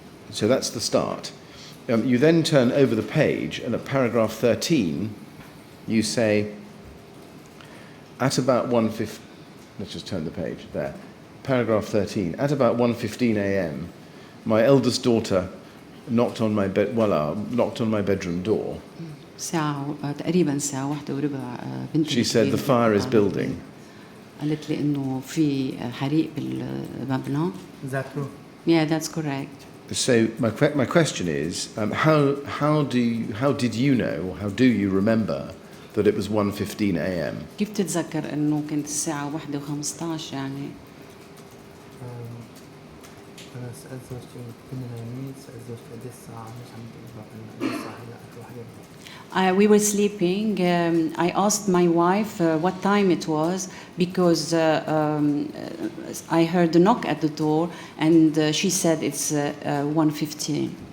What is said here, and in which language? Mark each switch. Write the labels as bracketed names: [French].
[English] So that's the start. You then turn over the page, and at paragraph 13, you say, at about 1:15, let's just turn the page there. Paragraph 13, at about 1:15 a.m., my eldest daughter knocked on my bedroom door. [Arabic] تقريبا ساعة 1:15 بنتي. [English] She said the fire is building. [Arabic] قالت لي إنه في حريق بالمبنى. [English] Is that true? Yeah, that's correct. So my question is, how did you know, or how do you remember that it was 1:15 a.m.? [Arabic] كيف تتذكر إنه كانت الساعة 1:15 يعني؟ أنا سألت زوجتي كنا نايمين سألت زوجتي قد الساعة مش عم تقول الساعة هلا أكل [English] We were sleeping. I asked my wife what time it was because I heard a knock at the door and she said it's 1:15.